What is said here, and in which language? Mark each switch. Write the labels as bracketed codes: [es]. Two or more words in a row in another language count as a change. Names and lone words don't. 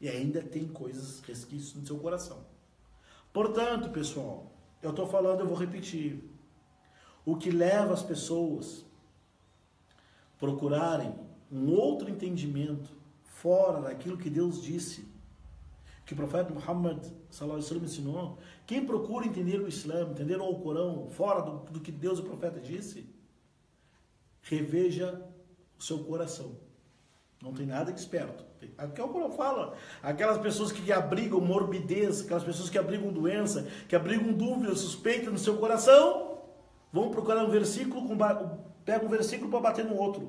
[pt] E ainda tem coisas, resquícios no seu coração. Portanto, pessoal, eu estou falando, eu vou repetir. O que leva as pessoas a procurarem um outro entendimento fora daquilo que Deus disse, que o profeta Muhammad [ar] صلى الله عليه وسلم [pt] ensinou, quem procura entender o Islã, entender o Alcorão, fora do que Deus e o profeta disse, reveja o seu coração. Não tem nada de esperto. Aqui é o que eu falo. Aquelas pessoas que abrigam morbidez, aquelas pessoas que abrigam doença, que abrigam dúvida, suspeita no seu coração, vão procurar um versículo, pega um versículo para bater no outro.